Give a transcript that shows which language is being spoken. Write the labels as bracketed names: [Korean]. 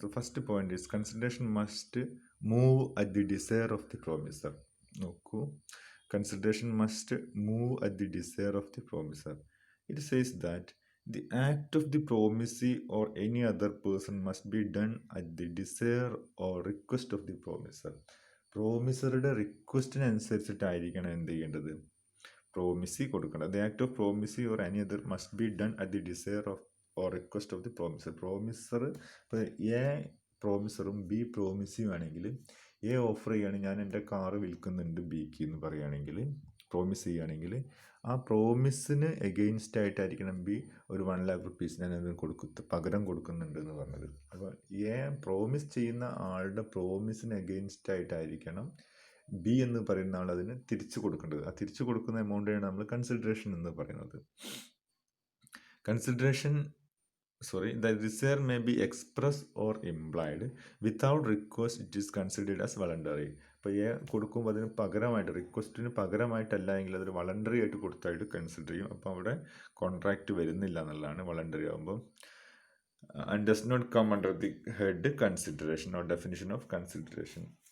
[English] The first point is consideration must move at the desire of the promiser. Okay. Consideration must move at the desire of the promiser. It says that the act of the promisee or any other person must be done at the desire or request of the promiser. [Malayalam] പ്രോമിസറുടെ റിക്വസ്റ്റിനനുസരിച്ചിട്ടായിരിക്കണം എന്ത് ചെയ്യേണ്ടത്, promisee കൊടുക്കണം. [English] The act of promisee or any other must be done at the desire of or request of the promisor. [Malayalam] Promisor ഇപ്പോൾ A പ്രോമിസറും B പ്രോമിസിയും ആണെങ്കിൽ A offer ചെയ്യുകയാണെങ്കിൽ ഞാൻ എൻ്റെ car വിൽക്കുന്നുണ്ട് ബിക്ക് എന്ന് പറയുകയാണെങ്കിൽ, പ്രോമിസ് ചെയ്യുകയാണെങ്കിൽ ആ പ്രോമിസിന് എഗെയിൻസ്റ്റ് ആയിട്ടായിരിക്കണം ബി ഒരു 1 lakh rupees ഞാൻ അതിന് പകരം കൊടുക്കുന്നുണ്ട് എന്ന് പറഞ്ഞത്. അപ്പോൾ എ പ്രോമിസ് ചെയ്യുന്ന ആളുടെ പ്രോമിസിന് എഗെയിൻസ്റ്റ് ആയിട്ടായിരിക്കണം ബി എന്ന് പറയുന്ന ആൾ അതിന് തിരിച്ചു കൊടുക്കേണ്ടത്. ആ തിരിച്ചു കൊടുക്കുന്ന എമൗണ്ടാണ് നമ്മൾ കൺസിഡറേഷൻ എന്ന് പറയുന്നത്. [English] Consideration the desire may be expressed or implied. Without request it is considered as voluntary. [Malayalam] ഇപ്പോൾ എ കൊടുക്കുമ്പോൾ അതിന് പകരമായിട്ട്, റിക്വസ്റ്റിന് പകരമായിട്ടല്ല എങ്കിൽ അതൊരു വളണ്ടറി ആയിട്ട് കൊടുത്തായിട്ട് കൺസിഡർ ചെയ്യും. അപ്പോൾ അവിടെ കോൺട്രാക്റ്റ് വരുന്നില്ല എന്നുള്ളതാണ് വളണ്ടറി ആകുമ്പോൾ. [English] And does not come under the head consideration or definition of consideration.